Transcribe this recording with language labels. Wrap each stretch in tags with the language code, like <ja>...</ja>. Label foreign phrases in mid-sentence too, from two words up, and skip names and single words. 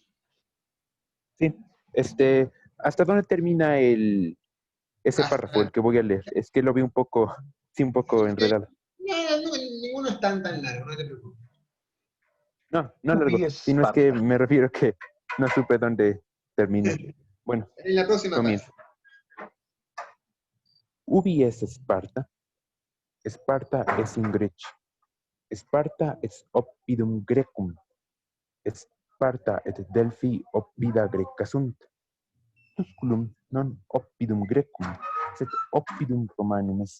<es>Sí, ¿hasta dónde termina ese párrafo, el que voy a leer? Es que lo vi un poco enredado. No, ninguno es tan largo, no te preocupes. No largo, sino es que me refiero que no supe dónde termina. Bueno, en la próxima comienzo.</es> <la>Ubi es Esparta? Esparta es in Grecia. Esparta es oppidum Grecum. Esparta et Delphi oppida Greca sunt. Tusculum non oppidum Grecum, sed oppidum Romanum est.</la>